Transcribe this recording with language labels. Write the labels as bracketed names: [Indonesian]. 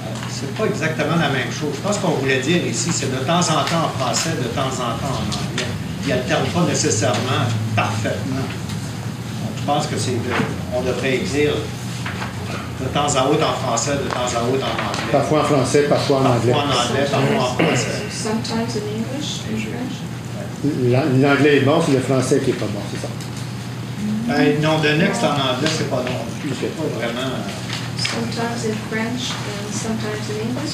[French] C'est pas exactement la même chose. Je pense qu'on voulait dire ici, c'est de temps en temps en français, de temps en temps en anglais. Ils n'alternent pas nécessairement parfaitement. Donc, je pense que on devrait dire de temps à autre en français, de temps à autre en anglais. Parfois en français, parfois en anglais. Parfois en anglais, parfois en français. [English] Sometimes in English, in French. [French] L'anglais est bon, c'est le français qui n'est pas bon, c'est ça. Non, de Next en anglais, c'est pas non plus. C'est pas vraiment. [English] Sometimes in French and sometimes in English.